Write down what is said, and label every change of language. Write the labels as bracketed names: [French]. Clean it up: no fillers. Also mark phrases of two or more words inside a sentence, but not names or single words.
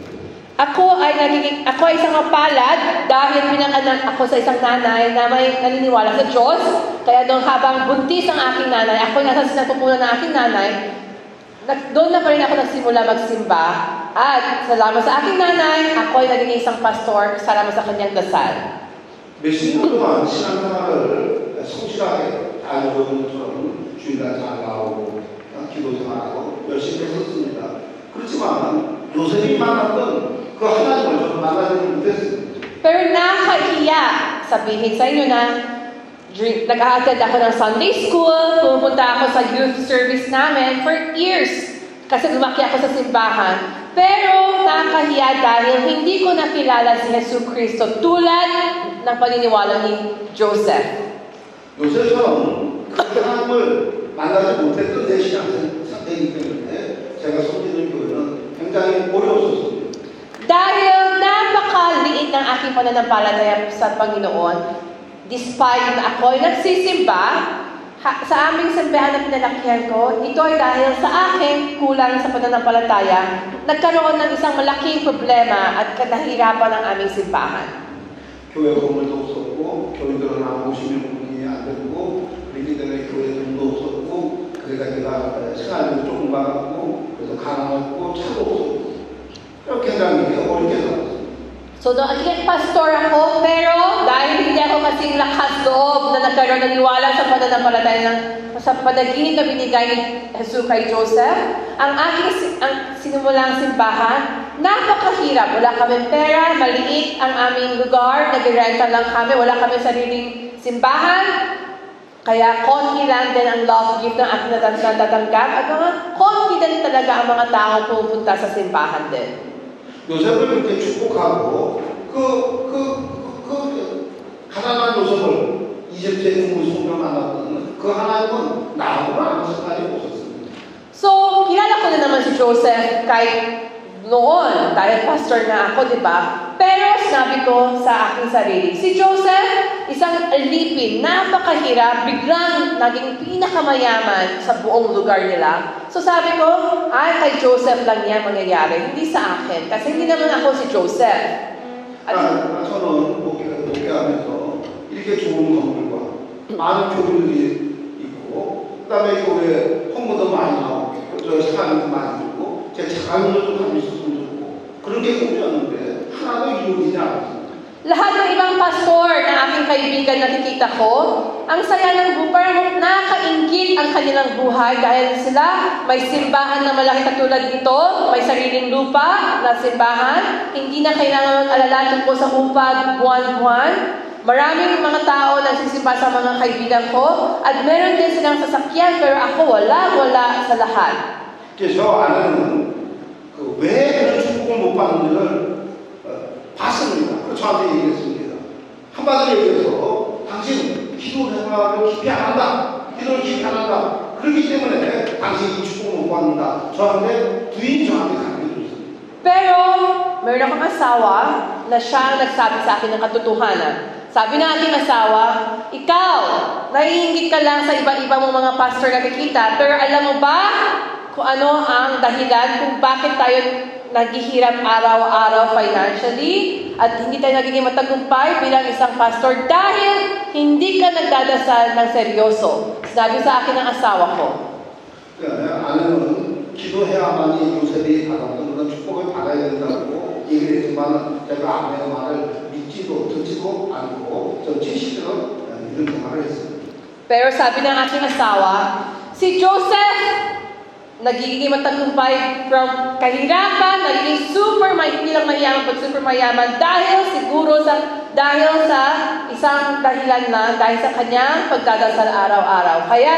[Filipino] Ako ay isang mapalad dahil pinanganak ako sa isang nanay na may naniniwala sa Diyos. Kaya doon habang buntis ang aking nanay, ako nasa sinapupunan ng aking nanay, doon na pa rin ako nagsimula magsimba. At salamat sa aking nanay, ako ay naging isang pastor kasama sa kanyang dasal. [Korean] 몇십 년 동안 신앙생활을 성실하게 잘 보여준 것처럼 주일날 잘 나오고 기도 생활하고 열심히 했었습니다. 그렇지만 요셉이 만났던 그 하나님을 저는 만나지 못했습니다. [Filipino] Pero nakakahiya sabihin sa inyo na nag-a-attend ako ng [English] Sunday school, [Filipino] pumunta ako sa [English] youth service [Filipino] namin [English] for years [Filipino] kasi lumaki ako sa simbahan. Pero nakakahiya dahil hindi ko nakilala si Jesu Cristo tulad ng paniniwala ni Joseph. [Korean] 요셉처럼 그 하나님을 만나지 못했던 내 신앙 상태이기 때문에 제가 섬기는 교회는 굉장히 어려웠었습니다. [Filipino] Dahil napakaliit ng aking pananampalataya sa Panginoon, despite na ako ay nagsisimba, sa aming simbahan na pinalakihan ko, ito ay dahil sa akin kulang sa pananampalataya, nagkaroon ng isang malaking problema at kahirapan ng aming simbahan. [Korean] 교회 건물도 없었고 교인들은 한 50명 분이 안 되고 그렇기 때문에 교회 돈도 없었고 그러니까 내가 생활비도 조금 받았고 그래서 가난했고 차도 없었고 그렇게 굉장히 어렵게 살았어요. [Filipino] So, naging pastor ako, pero dahil hindi ako kasing lakas loob na nagkaroon ng niwala sa pananampalataya sa panaginip na binigay ni Jesus kay Joseph, ang sinimulang simbahan, napakahirap. Wala kaming pera, maliit ang aming lugar, nag-renta lang kami, wala kaming sariling simbahan. Kaya konti lang din ang [English] love gift [Filipino] ng ating natatanggap at mga konti din talaga ang mga tao pupunta sa simbahan din. [Korean] 요셉을 이렇게 축복하고 가난한 요셉을 이집트의 공무성을 만났던 그 하나님은 나하고는 아무 상관이 없었습니다. [Filipino] So, kilala ko na naman si Joseph kahit noon, dahil pastor na ako, di ba? Pero sinabi ko sa aking sarili, si Joseph, isang alipin, napakahirap, biglang naging pinakamayaman sa buong lugar nila. So sabi ko, kay Joseph lang yan mangyayari, hindi sa akin. Kasi hindi naman ako si Joseph. [Korean] 저는 목회하면서 이렇게 좋은 건물과 많은 교인들이 있고 그다음에 교회 홍보도 많이 나오고 저 시간도 많이 들고 제 자가용도 좀 있었으면 좋고 그런 게 꿈이었는데 하나도 이루어지지 않았습니다. [Filipino] Lahat ng ibang pastor na aking kaibigan nakikita ko, ang saya ng buhay, nakakaingit ang kanilang buhay dahil sila may simbahan na malaki katulad nito, may sariling lupa na simbahan, hindi na kailangan alala tungkol sa upa buwan-buwan. Maraming mga tao nagsisimba sa mga kaibigan ko at meron din silang sasakyan pero ako wala sa lahat. [Korean] 그래서 저 아내는 왜 그런 축복을 못 받는지를 봤습니다. 그래서 저한테 얘기했습니다. 한마디로 얘기해서 당신 기도 생활을 깊이 안 한다. 기도를 깊이 안 한다. 그렇기 때문에 당신이 축복을 못 받는다. 부인이 저한테 가르쳐줬습니다. [Filipino] Pero, meron akong asawa na siya ang nagsabi sa akin ng katotohanan. Sabi ng aking asawa, ikaw, naiingit ka lang sa iba-iba mong mga pastor na nakikita, pero alam mo ba kung ano ang dahilan kung bakit tayo naghihirap araw-araw financially at hindi tayo nagiging matagumpay bilang isang pastor dahil hindi ka nagdadasal ng seryoso. Sinabi sa akin ng asawa ko. [Korean] 아내는 기도해야만이 요셉이 받았던 그런 축복을 받아야 된다고 얘기를 했지만 제가 아내의 말을 믿지도 듣지도 않고 전 70대로 이런 생활을 했습니다. [Filipino] Pero sabi ng aking asawa, si Joseph nagiging matagumpay from kahirapan, nagiging hindi lang mayaman, but super mayaman dahil sa isang dahilan lang, dahil sa kanyang pagdadasal araw-araw.